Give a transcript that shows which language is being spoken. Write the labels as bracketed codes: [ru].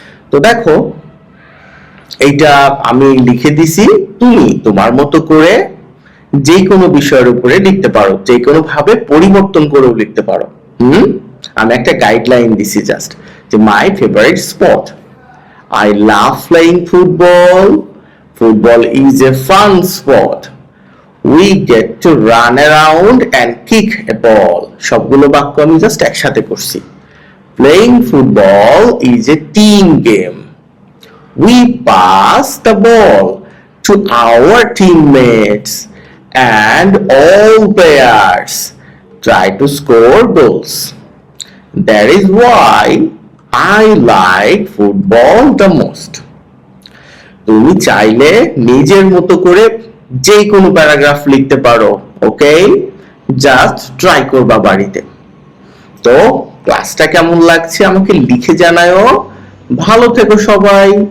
[bn] তো দেখো এইটা আমি লিখে দিছি, তুমি তোমার মতো করে যে কোনো বিষয়ের উপরে লিখতে পারো, যে কোনো ভাবে পরিবর্তন করেও লিখতে পারো। আমি একটা গাইডলাইন দিছি জাস্ট, যে [en] My favourite sport, I love playing football. Football is a fun sport. We get to run around and kick a ball. [bn] সবগুলো বাক্য আমি জাস্ট একসাথে করছি। [en] Playing football is a team game. We pass the ball to our teammates and all players try to score goals. That is why I like football the most. [bn] তুমি চাইলে নিজের মতো করে যে কোনো প্যারাগ্রাফ লিখতে পারো, ওকে? জাস্ট ট্রাই করবা বাড়িতে। তো ক্লাসটা কেমন লাগছে আমাকে লিখে জানাও। ভালো থেকো সবাই।